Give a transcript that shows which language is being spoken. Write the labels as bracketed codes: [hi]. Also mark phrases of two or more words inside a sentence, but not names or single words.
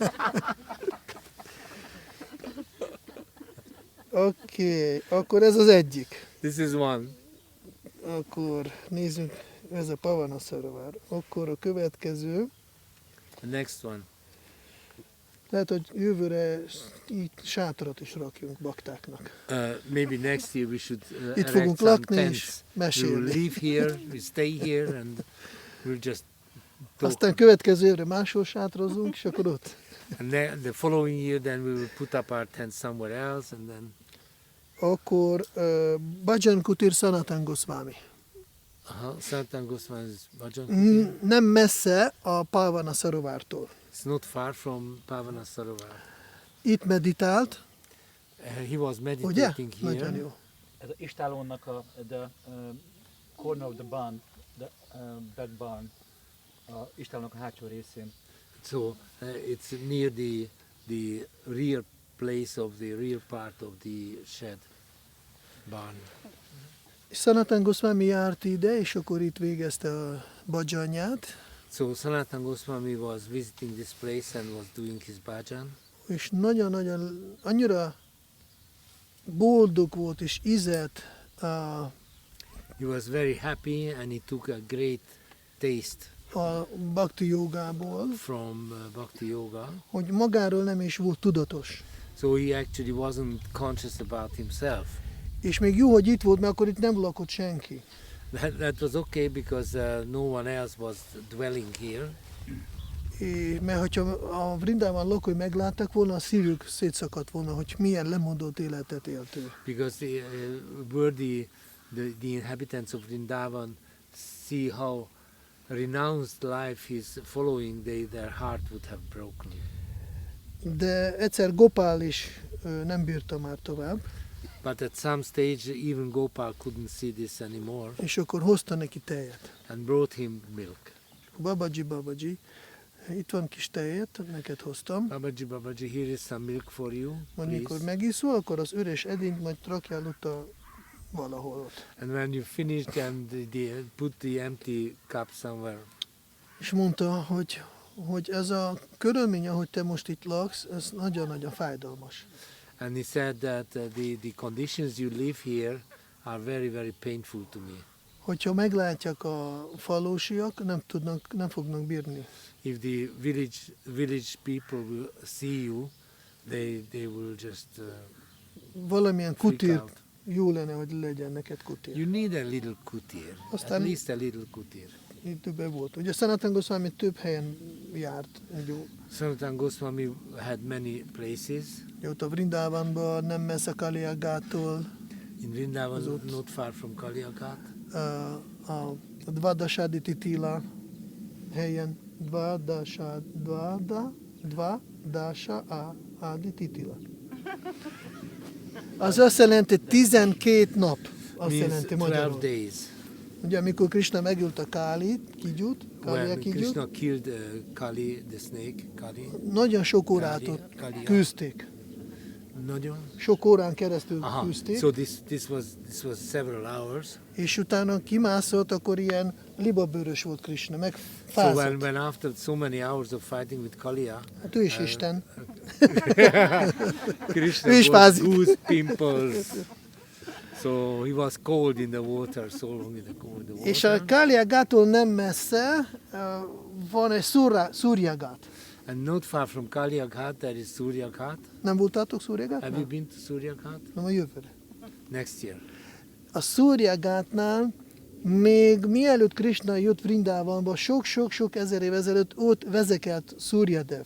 [hu] Oké, akkor ez az egyik. [en] This is one. [hu] Akkor nézzünk, ez a Pavana Sarovar. Akkor a következő, [en] The next one. [hu] lehet, hogy jövőre itt sátrat is rakjunk baktáknak. [en] Maybe next year we should [hu] Itt [en] erect [hu] fogunk [en] some [hu] lakni [en] tents. [hu] és [en] We will [hu] mesélni. [en] live here, we stay here, and we'll just talk. [hu] Aztán következő évre máshol sátrozunk, és akkor ott. [en] And the following year, then we will put up our tent somewhere else, and then [hu] Akkor Bhajan Kutir Sanatan Gosvāmī. [en] Sanatan Gosvāmī's bhajan. [hu] Nem messze a Pavana Sarovártól. [en] It's not far from Pavana Sarovar. [hu] Itt meditált, [en] He was [hu] ugye? [en] meditating here. [hu] Nagyon jó. Ez a istálónak [en] the corner of the barn, the back barn, [hu] a istálónak a hátsó részén. [en] So it's near the rear place of the rear part of the shed barn. [hu] Sanatan Gosvāmī járt ide, és akkor itt végezte a bhajanját, [en] So Sanatan Gosvāmī was visiting this place and was doing his bhajan. [hu] és nagyon-nagyon, annyira boldog volt és ízelt, [en] He was very happy and he took a great taste [hu] a bhakti jogából, [en] from Bhakti Yoga. [hu] hogy magáról nem is volt tudatos. [en] So he actually wasn't conscious about himself. [hu] És még jó, hogy itt volt, mert akkor itt nem lakott senki. [en] That was okay because no one else was dwelling here. [hu] Mert hogyha a Vrindában lakói meglátták volna, a szívük szétszakadt volna, hogy milyen lemondott életet élt ő. [en] Because were the inhabitants of Vrindavan see how renounced life he's following, their heart would have broken. [hu] De egyszer Gopál is nem bírta már tovább, [en] But at some stage, even Gopal couldn't see this anymore [hu] és akkor hozta neki tejet. [en] and brought him milk. [hu] Babaji, itt van kis tejet, neked hoztam. [en] Babaji, here is some milk for you, [hu] Majd mikor [en] please. [hu] megiszol, akkor az üres edényt majd rakjál ott a valahol ott. [en] And when you finished, then they put the empty cup somewhere. [hu] És mondta, hogy ez a körülmény, ahogy te most itt laksz, ez nagyon-nagyon fájdalmas. [en] And he said that the conditions you live here are very, very painful to me. [hu] Hogyha meglátják a falusiak, nem fognak bírni. [en] If the village people will see you, they will just [hu] Valamilyen [en] freak [hu] kutír, [en] out. [hu] jó lenne, hogy legyen neked kutír. [en] You need a little kutir, [hu] Aztán- [en] at least a little kutir. [hu] Itt többen volt. Ugye Sanatana Gosvāmī több helyen járt. [en] Sanatana Gosvāmī had many places. [hu] Ott a Vrindavanban, nem messze Kaliagától, [en] In Vrindavan, not far from Kaliagat. [hu] a Dvadasadi Titila helyen. [en] Dvadasadi Titila. [hu] Az azt jelenti 12 nap. Azt [en] Means [hu] jelenti 12 magyarul. [en] days. [hu] Ugye amikor Krishna megült a Kígyút, [en] When [hu] Kígyút, [en] Krishna killed Kali, the snake, Kali. [hu] nagyon sok órát ott Kali- küzdték. Nagyon. Sok órán keresztül Aha. küzdték, [en] So this was several hours. [hu] és utána kimászott, akkor ilyen libabőrös volt Krishna, meg [en] So [hu] fázott. [en] when after so many hours of fighting with Kaliya, [hu] Hát ő is Isten. [en] Krishna [hu] Ő is [en] got [hu] fázik. [en] goose pimples. So he was cold in the water, so long in the water. [hu] És a Kaliagától nem messze van egy Surjagát. [en] And not far from Kaliaghat, there is Surya Ghat. [hu] Nem voltátok [en] Have you [hu] Surjagátnál? [en] been to Surya Ghat? [hu] Nem, a jövőre. [en] Next year. [hu] A Surjagátnál még mielőtt Krishna jött Vrindavanba, sok-sok ezer év ezelőtt ott vezekelt Suryadev.